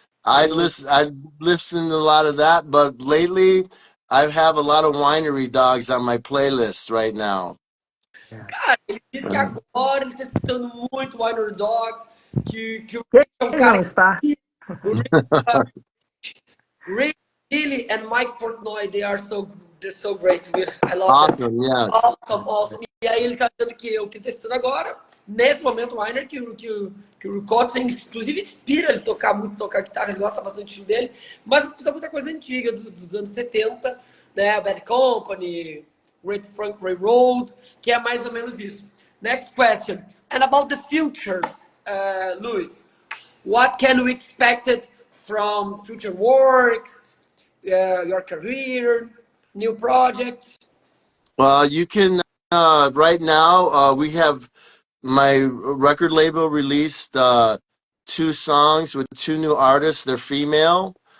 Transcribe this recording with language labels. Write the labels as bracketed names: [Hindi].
[English] I listen to a lot of that, but lately I have a lot of Winery Dogs on my playlist right now. [Portuguese] Cara, ele disse que agora ele está escutando muito Winery Dogs, que é um cara... Não está. [English] Rick Healy and Mike Portnoy, they're so great. I love awesome, them. Yes. Awesome. [Portuguese] E aí ele tá dizendo que o que está estudando agora, nesse momento, o Weiner, que o Rick Hudson, inclusive, inspira ele tocar guitarra, ele gosta bastante dele, mas escuta muita coisa antiga, dos anos 70, né? Bad Company, Great Funk Railroad, que é mais ou menos isso. [English] Next question. And about the future, Louis, what can we expect from future works, your career, new projects? You can, right now, we have my record label released 2 songs with 2 new artists. They're female.